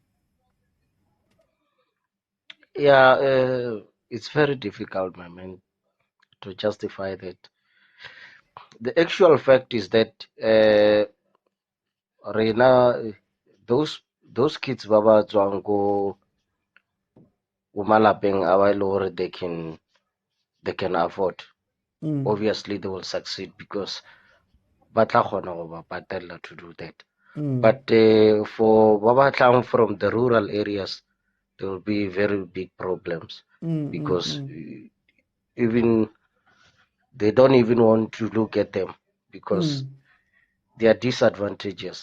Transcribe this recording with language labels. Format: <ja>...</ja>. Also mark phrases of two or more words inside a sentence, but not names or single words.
<en>Yeah, it's very difficult, my man, to justify that. The actual fact is that Rena, those kids</en> <tn>baba tswang go malapeng a ba ile gore</tn> <en>they can afford. Obviously they will succeed because</en> <tn>ba tla kgona go ba patella</tn> <en>to do that. But for</en> <tn>baba tlang</tn> <en>from the rural areas, there will be very big problems because even they don't even want to look at them because they are disadvantages.</en>